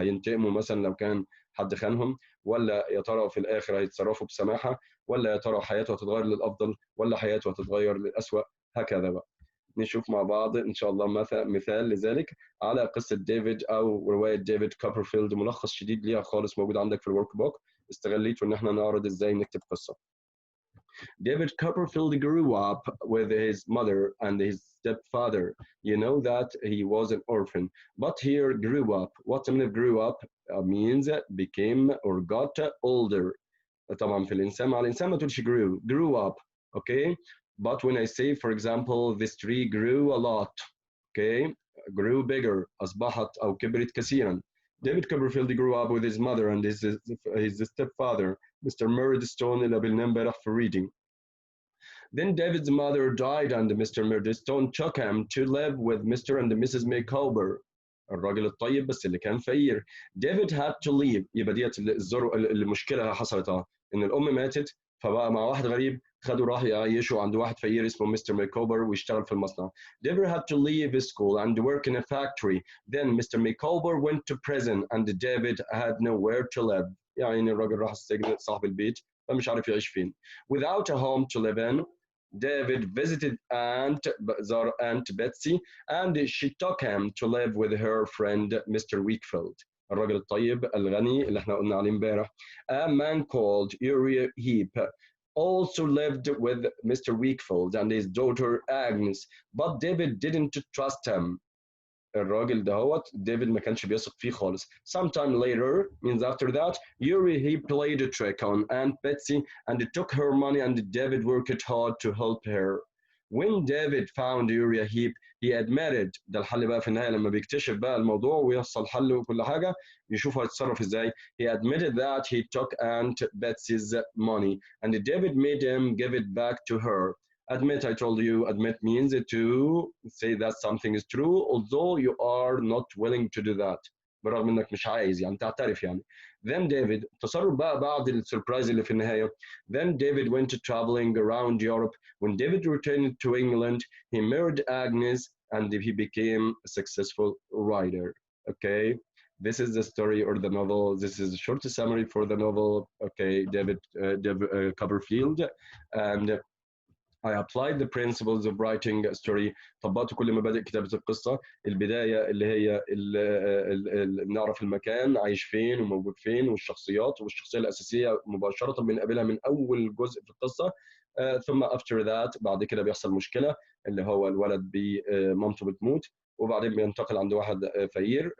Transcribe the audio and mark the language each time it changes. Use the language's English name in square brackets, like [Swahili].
[Arabic] هينتقموا مثلا لو كان حد خانهم، ولا يا ترى في الاخر هيتصرفوا بسماحه، ولا يا ترى حياته هتتغير للافضل ولا حياته هتتغير للاسوأ. هكذا بقى. نشوف مع بعض ان شاء الله مثال لذلك على قصه ديفيد او روايه ديفيد كوبرفيلد. ملخص شديد ليها خالص موجود عندك في الورك بوك. استغليته ان احنا نعرض ازاي نكتب قصه. [English] David Copperfield grew up with his mother and his stepfather. You know that he was an orphan, but here grew up. What means grew up means became or got older. [Arabic] طبعا في الإنسان مع الإنسان ما تقولش [English] grew up. okay. But when I say for example this tree grew a lot, okay, grew bigger [Arabic] أصبحت أو كبرت كثيرا. [English] David Copperfield grew up with his mother and his stepfather, Mr. [Arabic] Murdstone, اللي قابلناه امبارح في reading. [English] Then David's mother died and Mr. Murdstone took him to live with Mr. and Mrs. Micawber. [Arabic] الراجل الطيب بس اللي كان فقير. [English] David had to leave. [Arabic] يبقى ديت المشكلة حصلت إن الأم ماتت، فبقى مع واحد غريب خدوا راح يعيشوا عند واحد فقير اسمه مستر ميكوبر ويشتغل في المصنع. [English] David had to leave school and work in a factory. Then Mr. Micawber went to prison and David had nowhere to live. [Arabic] يعني الراجل راح السجن صاحب البيت فمش عارف يعيش فين. [English] Without a home to live in, David visited Aunt Betsy and she took him to live with her friend Mr. Wakefield. [Arabic] الراجل الطيب الغني اللي احنا قلنا عليه امبارح. [English] A man called Uriah Heep also lived with Mr. Wakefield and his daughter Agnes, but David didn't trust him. [Arabic] الراجل دهوت ديفيد ما كانش بيثق فيه خالص. [English] Sometime later means after that, Uriah he played a trick on Aunt Betsy and took her money and David worked hard to help her. When David found Uriah Heep, he admitted. [Arabic] ده الحل بقى في النهاية لما بيكتشف بقى الموضوع ويحصل حل وكل حاجة يشوف هيتصرف ازاي. [English] He admitted that he took Aunt Betsy's money and David made him give it back to her. Admit, I told you, admit means to say that something is true although you are not willing to do that. [Arabic] برغم انك مش عايز يعني تعترف يعني. Then David تصرف بقى بعد السربرايز اللي في النهاية. [English] Then David went traveling around Europe. When David returned to England, he married Agnes and he became a successful writer. Okay, this is the story or the novel. This is a short summary for the novel. Okay, David Copperfield. And I applied the principles of writing a story. [Arabic] طبقت كل مبادئ كتابة القصة. البداية اللي هي نعرف المكان عايش فين وموجود فين، والشخصيات والشخصية الأساسية مباشرة بنقابلها من أول جزء في القصة. ثم [English] after that [Arabic] بعد كده بيحصل مشكلة، اللي هو الولد مامته بتموت، وبعدين بينتقل عند واحد فقير.